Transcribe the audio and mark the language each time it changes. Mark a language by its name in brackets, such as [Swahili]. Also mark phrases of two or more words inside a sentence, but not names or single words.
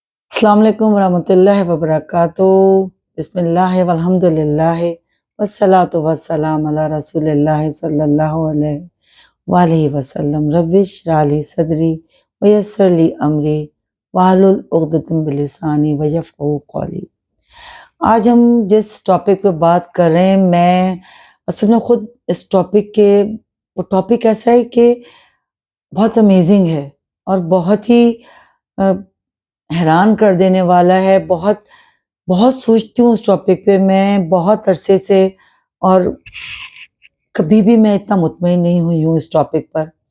[Arabic] السلام عليكم ورحمة الله وبركاته. بسم الله والحمد لله والصلاة والسلام على رسول الله صلى الله عليه وسلم. رب اشرح لي صدري ويسر لي أمري واحلل عقدة من لساني يفقهوا قولي. [Urdu] آج ہم جس ٹاپک پہ بات کر رہے ہیں، میں اصل میں خود اس ٹاپک کے وہ ٹاپک ایسا ہے کہ بہت امیزنگ ہے اور بہت ہی اَ، حیران کر دینے والا ہے. بہت بہت سوچتی ہوں اس ٹاپک پہ میں بہت عرصے سے، اور کبھی بھی میں اتنا مطمئن نہیں ہوئی ہوں اس ٹاپک پر.